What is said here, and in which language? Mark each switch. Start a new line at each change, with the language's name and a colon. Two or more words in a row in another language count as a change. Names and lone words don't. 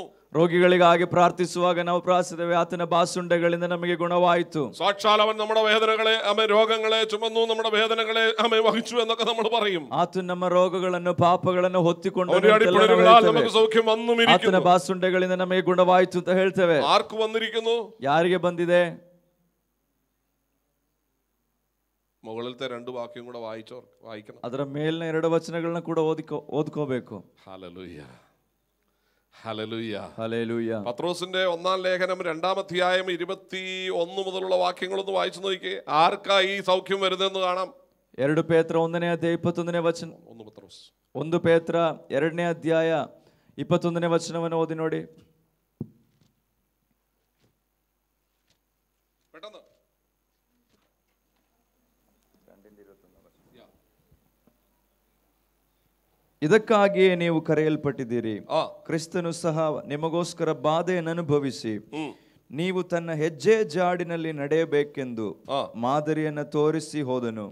Kannada: ರೋಗಿಗಳಿಗಾಗಿ ಪ್ರಾರ್ಥಿಸುವಾಗ ನಾವು ಪ್ರಾರ್ಥಿಸುತ್ತೇವೆ, ಆತನ ಬಾಸುಂಡೆಗಳಿಂದ ನಮಗೆ ಗುಣವಾಯಿತು.
Malayalam: സാക്ഷാൽ അവൻ നമ്മുടെ വേദനകളെ, ആമേ രോഗങ്ങളെ ചുമന്നു, നമ്മുടെ വേദനകളെ ആമേ വഹിച്ചു എന്നൊക്കെ നമ്മൾ പറയും.
Kannada: ಆತನ ನಮ್ಮ ರೋಗಗಳನ್ನು ಪಾಪಗಳನ್ನು ಹೊತ್ತಿಕೊಂಡು
Malayalam: അവന്റെ അടിപ്പിണരുകളാൽ നമുക്ക് സൗഖ്യം വന്നുമിരിക്കുന്നു.
Kannada: ಆತನ ಬಾಸುಂಡೆಗಳಿಂದ ನಮಗೆ ಗುಣವಾಯಿತು ಅಂತ ಹೇಳ್ತೇವೆ.
Malayalam: ആർക്ക് വന്നിരിക്കുന്നു?
Kannada: ಯಾರಿಗೆ ಬಂದಿದೆ?
Malayalam: മുകളിലത്തെ രണ്ട് വാക്യം കൂടെ വായിക്കണം.
Kannada: ಅದರ ಮೇಲಿನ 2 ವಚನಗಳನ್ನ ಕೂಡ ಓದ್ಕೋಬೇಕು.
Malayalam: ഹല്ലേലൂയ. ഹല്ലേലൂയ. ഹല്ലേലൂയ. പത്രോസിന്റെ 1-ാം ലേഖനം 2-ാം അധ്യായം 21 മുതലുള്ള വാക്യങ്ങളൊന്ന് വായിച്ചു നോക്കിയേ. ആർക്കാ ഈ സൗഖ്യം വരുന്നതെന്ന് കാണാം.
Kannada: 2 ಪೇತ್ರ 1ನೇ ಅಧ್ಯಾಯ 21ನೇ ವಚನ. 1 ಪೇತ್ರ 2ನೇ ಅಧ್ಯಾಯ 21ನೇ ವಚನವನ್ನು ಓದಿ ನೋಡಿ.
Malayalam: പെട്ടെന്ന്.
Kannada: ಇದಕ್ಕಾಗಿಯೇ ನೀವು ಕರೆಯಲ್ಪಟ್ಟಿದ್ದೀರಿ, ಕ್ರಿಸ್ತನು ಸಹ ನಿಮಗೋಸ್ಕರ ಬಾಧೆಯನ್ನು ಅನುಭವಿಸಿ ನೀವು ತನ್ನ ಹೆಜ್ಜೆ ಜಾಡಿನಲ್ಲಿ ನಡೆಯಬೇಕೆಂದು ಮಾದರಿಯನ್ನು ತೋರಿಸಿ ಹೋದನು.